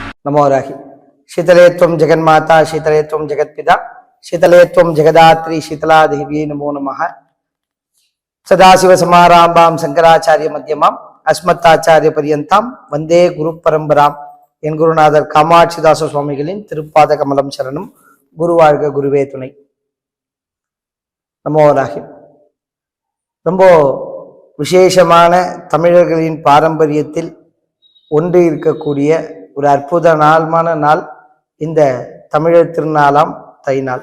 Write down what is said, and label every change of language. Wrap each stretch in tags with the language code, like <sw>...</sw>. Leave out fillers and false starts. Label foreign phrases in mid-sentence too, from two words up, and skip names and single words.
<sa>नमो राहि। शीतले त्वं जगन्माता शीतले त्वं जगत्पिता शीतले त्वं जगदात्री शीतला देवी नमो नमः। सदाशिवसमारम्भां शंकराचार्य मध्यमाम् अस्मत्ताचार्य पर्यन्तां वन्दे गुरु परம்பராம்.</sa> <ta>என் குருநாதர் காமாட்சிதாச சுவாமிகளின் திருப்பாத கமலம் சரணம். குருவாழ்க குருவே துணை.</ta> <sa>नमो राहि.</sa> <ta>ரொம்ப விசேஷமான தமிழர்களின் பாரம்பரியத்தில் ஒன்று இருக்கக்கூடிய ஒரு அற்புத நாள்மான நாள் இந்த தமிழர் திருநாளாம் தை நாள்.</ta>